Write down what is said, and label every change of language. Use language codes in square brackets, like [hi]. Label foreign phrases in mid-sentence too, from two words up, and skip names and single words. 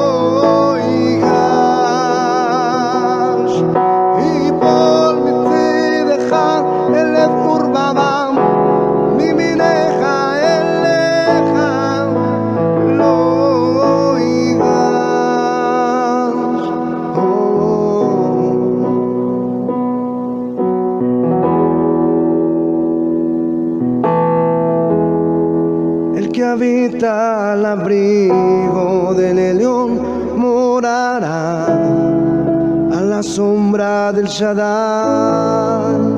[he] יגש יפל מצדך אלף ורבבה מימינך אליך לא יגש. [es] El que habita al abrigo del Elión morará a la sombra del Shaddai.